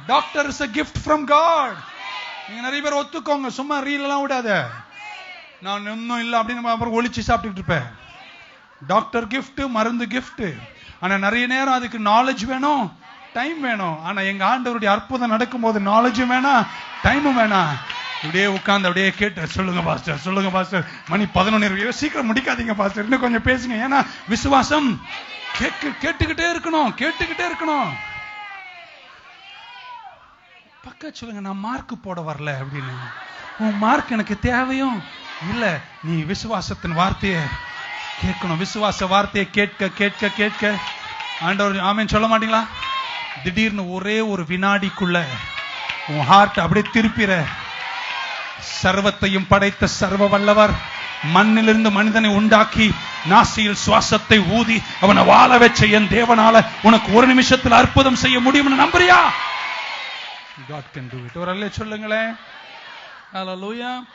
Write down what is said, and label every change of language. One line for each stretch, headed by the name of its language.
English: Doctor is a gift from God.
Tamil: நீங்க நிறைய பேர் ஒத்துக்கோங்க, சும்மா ரீல் எல்லாம் விடாத. நான் இன்னும் இல்ல அப்படின்னு அப்புறம் ஒளிச்சு சாப்பிட்டுட்டு இருப்பேன். டாக்டர் கிஃப்ட், மருந்து கிஃப்ட். ஆனா நிறைய நேரம் அதுக்கு நாலேஜ் வேணும், டைம் வேணும். ஆனா எங்க ஆண்டவருடைய அற்புதம் நடக்கும்போது நாலேஜும் வேணாம், டைமும் வேணாம். இப்படியே உட்கார்ந்து அப்படியே கேட்டு சொல்லுங்க பாஸ்டர் சொல்லுங்க பாஸ்டர், மணி 11 சீக்கிரம் முடிக்காதீங்க பாஸ்டர், இன்னும் கொஞ்சம் பேசுங்க. ஏன்னா விசுவாசம் கேட்டுக்கிட்டே இருக்கணும், கேட்டுக்கிட்டே இருக்கணும். பக்க சொல்லுங்க, நான் மார்க் போட வரல அப்படின்னு. உன் மார்க் எனக்கு தேவையும் இல்ல, நீ விசுவாசத்தின் வார்த்தையை கேட்கணும். விசுவாச வார்த்தையை கேட்க கேட்க கேட்க ஆண்டவர் ஆமென் சொல்ல மாட்டீங்களா? திடீர்னு ஒரே ஒரு வினாடிக்குள்ள உன் ஹார்ட் அப்படியே திருப்பிற. சர்வத்தையும் படைத்த சர்வ வல்லவர் மண்ணிலிருந்து மனிதனை உண்டாக்கி நாசியில் சுவாசத்தை ஊதி அவனை வாழ வச்ச என் தேவனால உனக்கு ஒரு நிமிஷத்தில் அற்புதம் செய்ய முடியும்னு நம்புறியா?
English: God can do it.
Tamil: ஒரு அல்லேலூயா சொல்லுங்களேன். ஹalleluya.